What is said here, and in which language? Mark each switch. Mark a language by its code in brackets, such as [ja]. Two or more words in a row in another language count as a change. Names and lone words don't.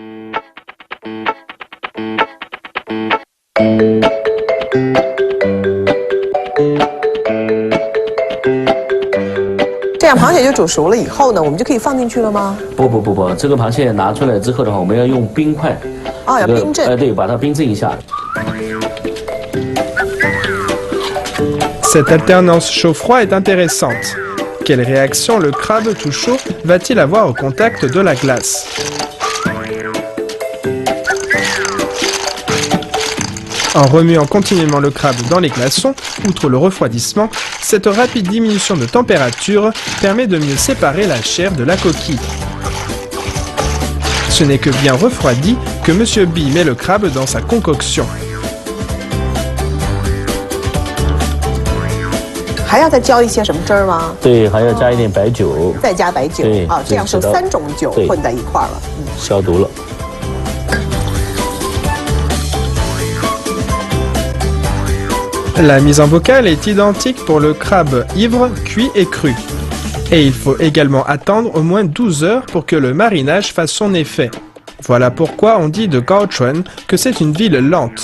[zh] 这样螃蟹就煮熟了以后呢，我们就可以放进去了吗？不，这个螃蟹拿出来之后的话，我们要用冰块。要冰镇。对，把它冰镇一下。 [fr] Cette alternance chaud-froid est intéressante. Quelle réaction le crabe tout chaud va-t-il avoir au contact de la glace? En remuant continuellement le crabe dans les glaçons, outre le refroidissement, cette rapide diminution de température permet de mieux séparer la chair de la coquille. Ce n'est que bien refroidi que Monsieur B met le crabe dans sa concoction. [zh] 还要再浇一些什么汁儿吗？对，还要加一点白酒。再加白酒。对，这样是3种酒混在一块了。消毒了。 [fr] La mise en bocal est identique pour le crabe ivre, cuit et cru. Et il faut également attendre au moins 12 heures pour que le marinage fasse son effet. Voilà pourquoi on dit de Kaohsiung que c'est une ville lente.